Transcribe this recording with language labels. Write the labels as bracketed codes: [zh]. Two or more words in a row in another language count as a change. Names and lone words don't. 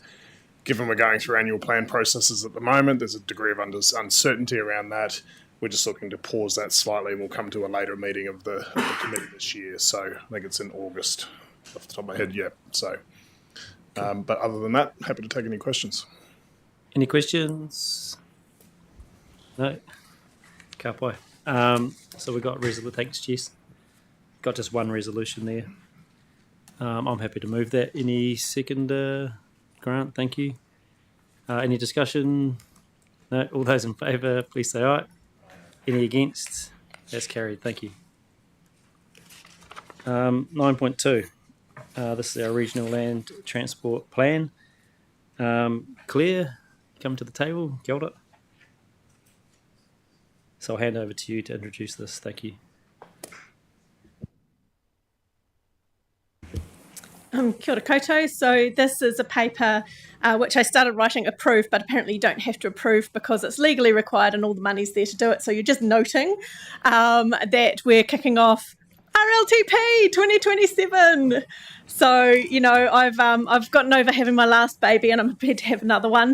[en] Given we're going through annual plan processes at the moment, there's a degree of uncertainty around that. We're just looking to pause that slightly, and we'll come to a later meeting of the committee this year. So I think it's in August, off the top of my head, yeah. So, but other than that, happy to take any questions. Any questions? No? [mi] Ka pai. [en] So we got thanks, Jess. Got just one resolution there. I'm happy to move that. Any second, Grant? Thank you. Any discussion? No? All those in favour, please say aye. Any against? That's carried. Thank you. 9.2. This is our Regional Land Transport Plan. Claire, come to the table. [mi] Kia ora. [en] So I'll hand over to you to introduce this. Thank you. [mi] Kia ora koutou. [en] So this is a paper which I started writing approve, but apparently you don't have to approve because it's legally required and all the money's there to do it. So you're just noting that we're kicking off RLTP 2027. So, you know, I've gotten over having my last baby and I'm prepared to have another one.